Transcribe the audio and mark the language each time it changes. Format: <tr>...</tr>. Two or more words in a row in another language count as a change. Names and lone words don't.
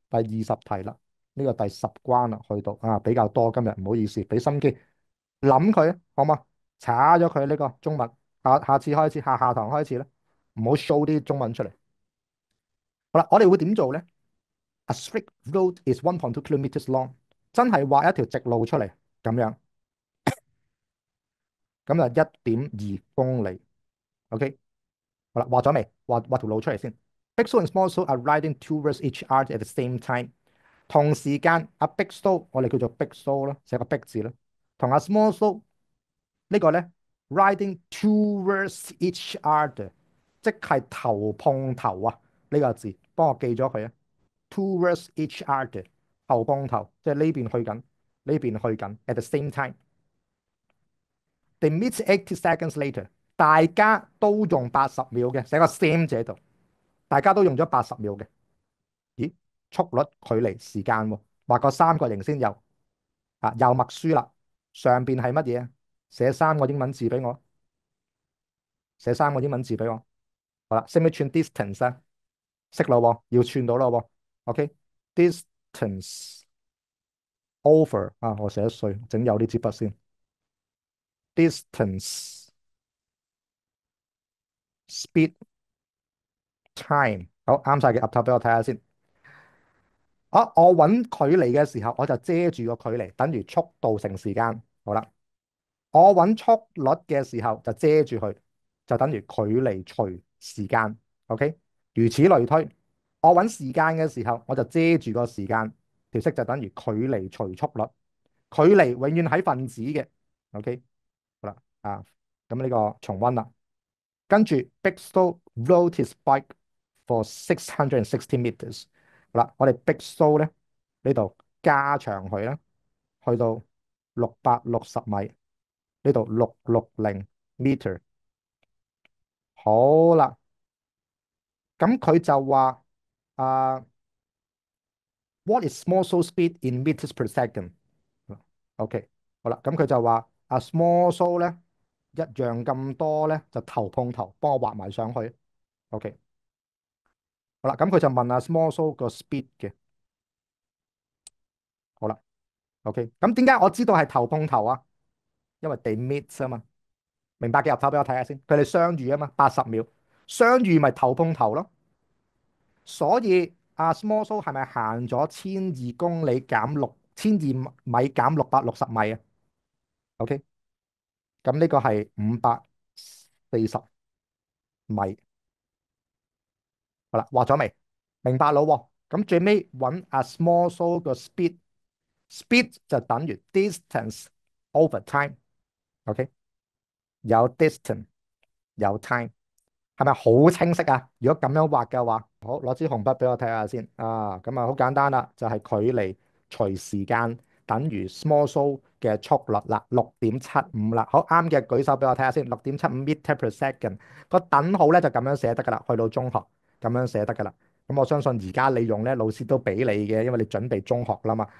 <yue>第20題啦，呢個第10關啦，去到比較多今日，唔好意思，俾心機諗佢啊，好嘛？查咗佢呢個中文，下次開始，下堂開始咧，唔好 show 啲中文出嚟。好啦，我哋會點做咧</yue> <en>？A straight road is 1.2 kilometers long，</en> <yue>真係畫一條直路出嚟咁樣，咁就1.2公里。OK，好啦，畫咗未？畫條路出嚟先。</yue> <en>Big Soul and Small Soul are riding towards each other at the same time。</en> <yue>同時間，阿 Big Soul 我哋叫做 Big Soul 啦，寫個 Big 字啦，同阿 Small Soul 呢個咧</yue> <en>riding towards each other，</en> <yue>即係頭碰頭啊！呢個字幫我記咗佢啊。</yue> <en>Towards each other，</en> <yue>頭碰頭，即係呢邊去緊，呢邊去緊。</yue> <en>At the same time，they meet 80 seconds later，</en> <yue>大家都用80秒嘅，寫個 same 字喺度，大家都用咗80秒嘅。咦？速率、距離、時間喎，畫個三角形先有又默書啦。上邊係乜嘢啊？寫三個英文字俾我，寫三個英文字俾我。好啦，識唔識串 distance 啊？識咯喎，要串到咯喎。OK，</yue> <en>distance over</en> <yue>我寫一碎，整有呢支筆先。</yue> <en>distance speed time，</en> <yue>好啱晒嘅，岌頭俾我睇下先。我揾距離嘅時候，我就遮住個距離，等於速度乘時間。好啦，我揾速率嘅時候就遮住佢，就等於距離除時間。OK，如此類推。我揾時間嘅時候，我就遮住個時間，條式就等於距離除速率。距離永遠喺分子嘅。OK，好啦咁呢個重溫啦。</yue> <en>跟住 Big Soul rode his bike for 660 meters。</en> <yue>好啦，我哋 Big Soul 咧呢度加長佢啦，去到660米，呢度660 meter。好啦，咁佢就話啊 ，</yue> <en>what is small soul speed in meters per second？</en> <yue>OK，好啦，咁佢就話 small soul 咧一樣咁多咧，就頭碰頭，幫我畫埋上去。OK，好啦，咁佢就問 small soul 個 speed 嘅。好啦，OK，咁點解我知道係頭碰頭啊？因為</yue> <en>they meet</en> <yue>啊嘛，明白嘅入頭俾我睇下先。佢哋相遇啊嘛，80秒相遇咪頭碰頭咯。所以 Small Soul 係咪行咗12公里減1200米減660米啊？OK，咁呢個係540米。好啦，畫咗未？明白咯喎。咁最尾揾 Small Soul 個 speed 就等於</yue> <en>distance over time。</en> <yue>OK，有 distance 有 time，係咪好清晰啊？如果咁樣畫嘅話，好，攞支紅筆俾我睇下先咁好簡單啦，就係距離除時間等於 small soul 嘅速率啦，6.75啦。好啱嘅，舉手俾我睇下先。6.75</yue> <en>meter per second，</en> <yue>個等號咧就咁樣寫得噶啦。去到中學咁樣寫得噶啦。咁我相信而家你用咧，老師都俾你嘅，因為你準備中學啦嘛。</yue>